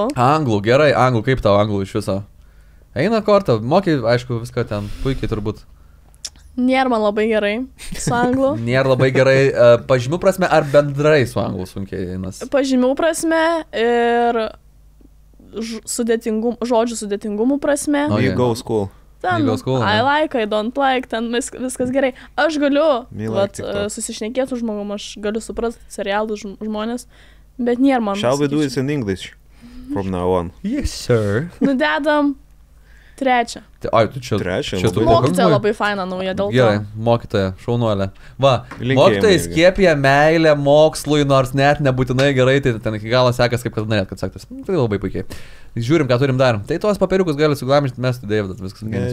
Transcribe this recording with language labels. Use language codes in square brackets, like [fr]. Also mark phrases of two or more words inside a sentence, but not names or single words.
[lt] Anglų, gerai, anglų, kaip tau anglų iš viso? Eina kortą, mokai, aišku, viską ten puikiai turbūt. Nėra man labai gerai su anglu. Nėra labai gerai pažymių prasme ar bendrai su anglu sunkiai einas? Pažymių prasme ir žodžių sudėtingumų prasme. [en] You go school. Ten, I like, I don't like, [lt] ten viskas gerai. Aš galiu susišnekėti su žmogum, aš galiu suprasti serialų žmonės, bet nėra man. [en] Shall we do it in English from now on? Yes, sir. [lt] Nudedam Trečią. Ai, tu čia. Trečią, čia tu labai Mokytoja labai faina nauja dėl to. Gerai, mokytoja, šaunuolė. Va, Linkėjimai mokytojai irgi. skiepija meilę mokslui, nors net nebūtinai gerai, tai ten iki galo sekas, kaip kad norėt, kad sektas. Tai labai puikiai. Žiūrim, ką turim dar. Tai tuos papiriukus gali suglamžyti, mes tai Davidas, viskas gerai.